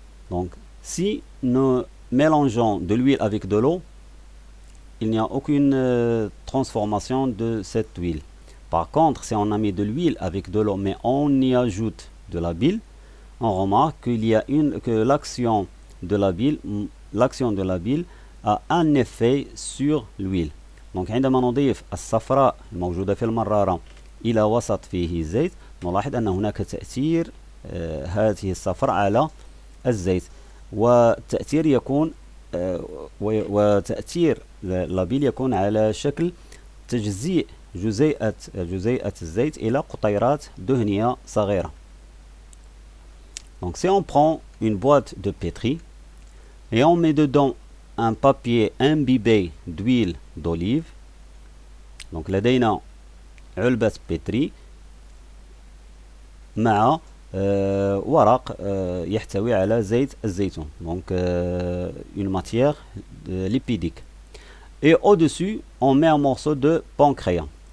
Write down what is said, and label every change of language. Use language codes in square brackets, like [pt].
[fr] Donc si nous mélangeons de l'huile avec de l'eau, il n'y a aucune transformation de cette huile. Par contre, si on a mis de l'huile avec de l'eau mais on y ajoute de la bile, on remarque qu'il y a que l'action de la bile a un effet sur l'huile. [ar] Donc عندما نضيف الصفراء الموجودة في المرارة إلى وسط فيه زيت، نلاحظ أن هناك تأثير هذه الصفراء على الزيت، والتأثير يكون وتأثير اللابيل يكون على شكل تجزيء جزيئة الزيت إلى قطيرات دهنية صغيرة. [fr] Donc si on prend une boîte de pétri et on met dedans un papier imbibé d'huile d'olive, donc [ar] لدينا علبة بيتري مع ورق يحتوي على زيت الزيتون، [fr] donc une matière lipidique, et au-dessus on met un morceau de pancréas.